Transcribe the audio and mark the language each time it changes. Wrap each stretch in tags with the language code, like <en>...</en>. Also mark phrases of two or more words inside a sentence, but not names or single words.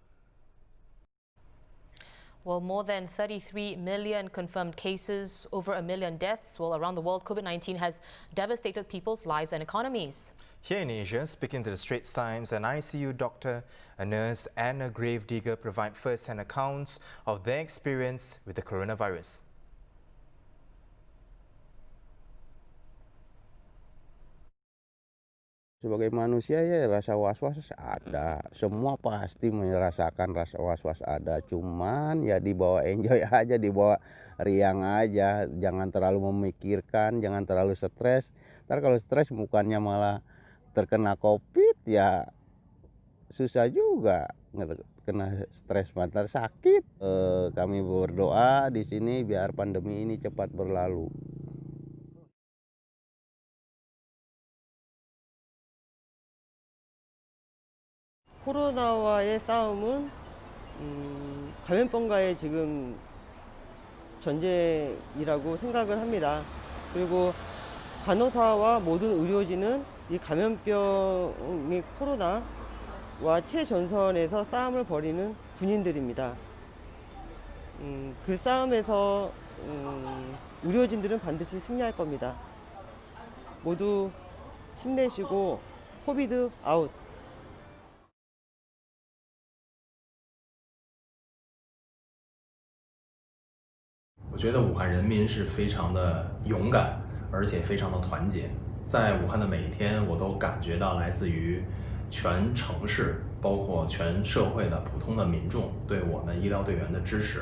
<en>Well, more than 33 million confirmed cases, over 1 million deaths. Well, around the world, COVID-19 has devastated people's lives and economies. Here in Asia, speaking to the Straits Times, an ICU doctor, a nurse and a gravedigger provide first-hand accounts of their experience with the coronavirus.</en> <id>Sebagai manusia ya rasa was-was ada, semua pasti merasakan rasa was-was ada, cuman ya dibawa enjoy aja, dibawa riang aja, jangan terlalu memikirkan, jangan terlalu stres. Ntar kalau stres bukannya malah terkena COVID ya susah juga, kena stres ntar sakit. Kami berdoa di sini biar pandemi ini cepat berlalu.</id> <ko>코로나와의 싸움은 감염병과의 지금 전쟁이라고 생각을 합니다. 그리고 간호사와 모든 의료진은 이 감염병의 코로나와 최전선에서 싸움을 벌이는 군인들입니다. 그 싸움에서 의료진들은 반드시 승리할 겁니다. 모두 힘내시고</ko> <en>COVID out.</en> <zh>我觉得武汉人民是非常的勇敢，而且非常的团结。在武汉的每一天，我都感觉到来自于全城市，包括全社会的普通的民众对我们医疗队员的支持。</zh>